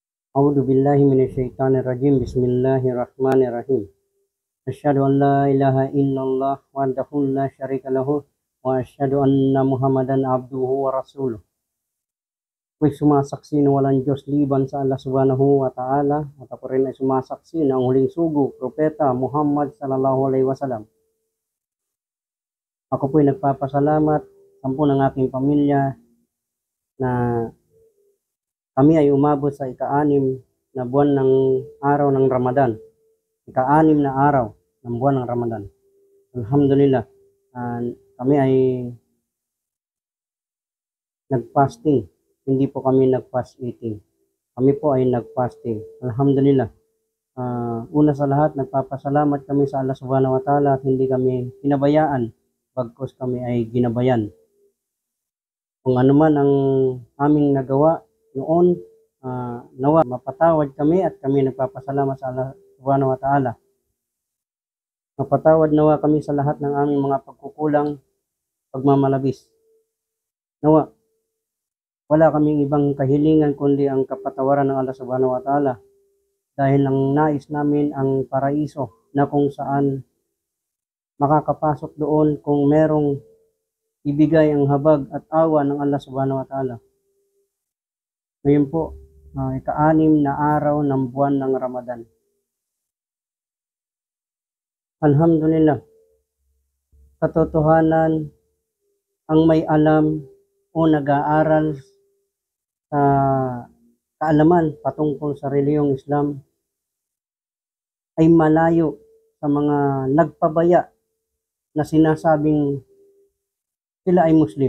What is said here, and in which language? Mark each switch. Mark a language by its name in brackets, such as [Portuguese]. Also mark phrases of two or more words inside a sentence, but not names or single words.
[Arabic] أعوذ بالله من الشيطان الرجيم بسم الله الرحمن الرحيم. أشهد أن لا إله إلا الله وحده لا شريك له وأشهد أن محمدا عبده ورسوله. [Filipino] Ako'y sumasaksi na walang Diyos liban sa Allah [Arabic] سبحانه وتعالى [Filipino] at ako rin ay sumasaksi na ang huling sugo, Propeta Muhammad [Arabic] صلى الله عليه وسلم. [Filipino] Ako po'y nagpapasalamat sa ng aking pamilya na kami ay umabot sa ika-6 na buwan ng araw ng Ramadan. Ika-6 na araw ng buwan ng Ramadan. Alhamdulillah. Kami ay nag-fasting. Hindi po kami nag-fast eating. Kami po ay nag-fasting. Alhamdulillah. Una sa lahat, nagpapasalamat kami sa Allah [Arabic] سبحانه وتعالى [Filipino] at hindi kami pinabayaan bagkus kami ay ginabayan. Kung ano man ang aming nagawa noon, nawa mapatawad kami at kami nagpapasalamat sa Allah [Arabic] سبحانه وتعالى. [Filipino] Mapatawad nawa kami sa lahat ng aming mga pagkukulang, pagmamalabis. Nawa, wala kaming ibang kahilingan kundi ang kapatawaran ng Allah [Arabic] سبحانه وتعالى. [Filipino] Dahil ang nais namin ang paraiso na kung saan makakapasok doon kung merong ibigay ang habag at awa ng Allah [Arabic] سبحانه وتعالى. [Filipino] Ngayon po, ika-6 na araw ng buwan ng Ramadan. Alhamdulillah. Katotohanan, ang may alam o nag-aaral sa kaalaman patungkol sa reliyong Islam ay malayo sa mga nagpabaya na sinasabing sila ay Muslim.